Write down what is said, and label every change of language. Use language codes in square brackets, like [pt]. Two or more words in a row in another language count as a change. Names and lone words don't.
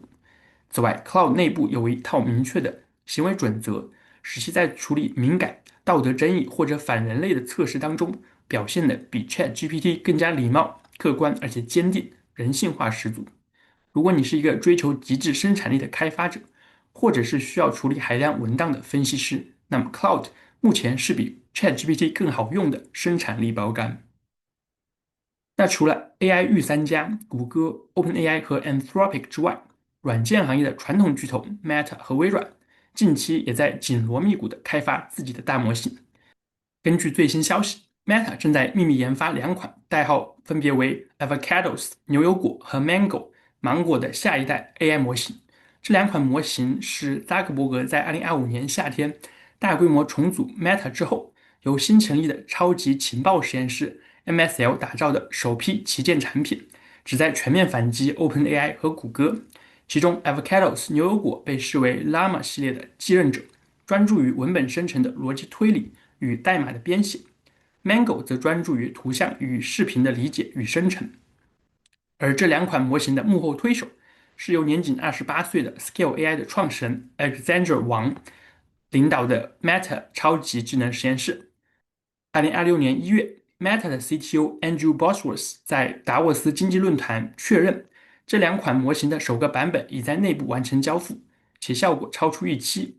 [zh] 此外 ，Cloud 內部有一套明確的行為準則，使其在處理敏感、道德爭議或者反人類的測試當中，表現得比 ChatGPT 更加禮貌、客觀而且堅定，人性化十足。如果你是一個追求極致生產力的開發者，或者是需要處理海量文檔的分析師，那麼 Cloud 目前是比 ChatGPT 更好用的生產力標杆。那除了 AI 御三家谷歌、OpenAI 和 Anthropic 之外，軟件行業的傳統巨頭 Meta 和微軟近期也在緊鑼密鼓地開發自己的大模型。根據最新消息，Meta 正在秘密研發兩款代號分別為 Avocados 牛油果和 Mango 芒果的下一代 AI 模型。這兩款模型是扎克伯格在2025年夏天大規模重組 Meta 之後，由新成立的超級情報實驗室 MSL 打造的首批旗艦產品，旨在全面反擊 OpenAI 和谷歌。其中 Avocados 牛油果被視為 Llama 系列的繼任者，專注於文本生成的邏輯推理與代碼的編寫。Mango 則專注於圖像與視頻的理解與生成。而這兩款模型的幕後推手是由年僅28歲的 Scale AI 的創始人 Alexandre Wang 領導的 Meta 超級智能實驗室。2026年1月，Meta 的 CTO Andrew Bosworth 在達沃斯經濟論壇確認，這兩款模型的首個版本已在內部完成交付，且效果超出預期。